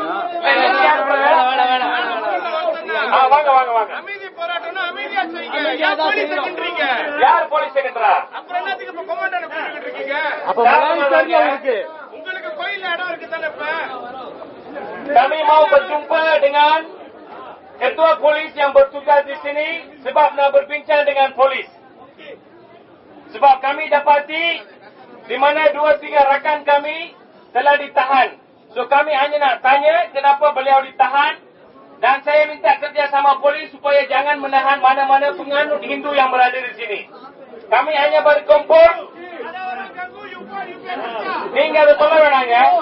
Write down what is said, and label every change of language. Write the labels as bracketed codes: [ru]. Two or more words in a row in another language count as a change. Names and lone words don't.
[ta] வாங்க வாங்க வாங்க. அமைதி போராட்டம்னா அமைதியா செய்யுங்க. யார் போலீஸ் செகண்டரா? அப்புறம் என்னத்துக்கு இப்ப கொமாண்டர் கூட்டிட்டு இருக்கீங்க? உங்களுக்கு கோயில்ல இடம் இருக்கு தானே? இப்ப [ms] kami mau berjumpa dengan ketua polis yang bertugas di sini sebab nak berbincang dengan polis. Sebab kami dapati di mana 2-3 rakan kami telah ditahan. So kami hanya nak tanya kenapa beliau ditahan dan saya minta kerjasama polis supaya jangan menahan mana-mana penganut Hindu yang berada di sini. Kami hanya berkumpul. [ta] நீங்க அதை சொல்ல வேணாங்க.